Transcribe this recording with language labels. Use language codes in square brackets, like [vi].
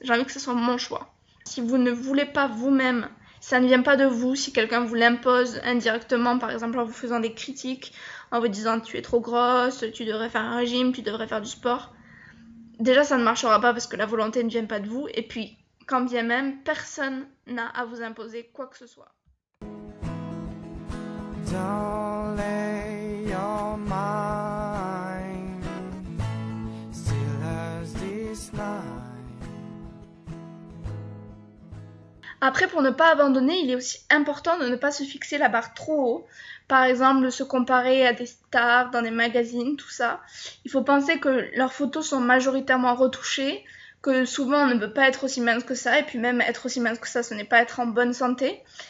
[fr] J'ai envie que ce soit mon choix. Si vous ne voulez pas vous-même, ça ne vient pas de vous, si quelqu'un vous l'impose indirectement, par exemple en vous faisant des critiques, en vous disant tu es trop grosse, tu devrais faire un régime, tu devrais faire du sport, déjà ça ne marchera pas parce que la volonté ne vient pas de vous et puis quand bien même personne n'a à vous imposer quoi que ce soit. [en] Don't lay your mind still as this night. [fr] Après, pour ne pas abandonner, il est aussi important de ne pas se fixer la barre trop haut. Par exemple, se comparer à des stars dans des magazines, tout ça. Il faut penser que leurs photos sont majoritairement retouchées, que souvent on ne peut pas être aussi mince que ça, et puis même être aussi mince que ça, ce n'est pas être en bonne santé.